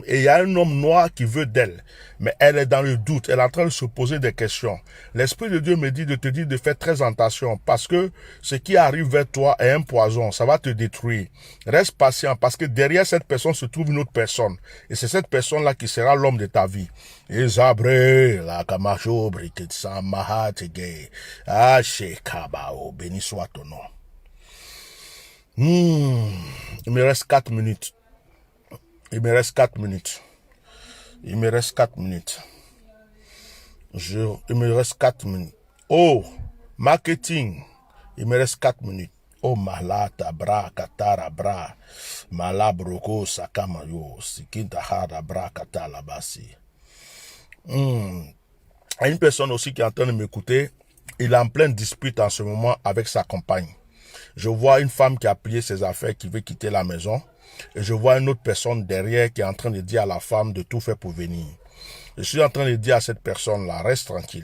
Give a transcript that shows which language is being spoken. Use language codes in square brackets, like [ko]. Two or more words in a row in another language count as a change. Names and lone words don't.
[fr] Et il y a un homme noir qui veut d'elle. Mais elle est dans le doute. Elle est en train de se poser des questions. L'Esprit de Dieu me dit de te dire de faire très attention. Parce que ce qui arrive vers toi est un poison. Ça va te détruire. Reste patient. Parce que derrière cette personne se trouve une autre personne. Et c'est cette personne-là qui sera l'homme de ta vie. Isabre, la kamacho, briketsa, mahatege. Ah, shekabao. Béni soit ton nom. Il me reste 4 minutes. Il me reste 4 minutes. Il me reste 4 minutes. Il me reste 4 minutes. Oh, marketing. Il me reste 4 minutes. Oh, malata, bra, katara, bra. Malabroko, sakamayo. Sikintahara, bra, katala, basi. Il y a une personne aussi qui est en train de m'écouter. Il est en pleine dispute en ce moment avec sa compagne. Je vois une femme qui a plié ses affaires, qui veut quitter la maison. Et je vois une autre personne derrière qui est en train de dire à la femme de tout faire pour venir. Je suis en train de dire à cette personne-là, reste tranquille.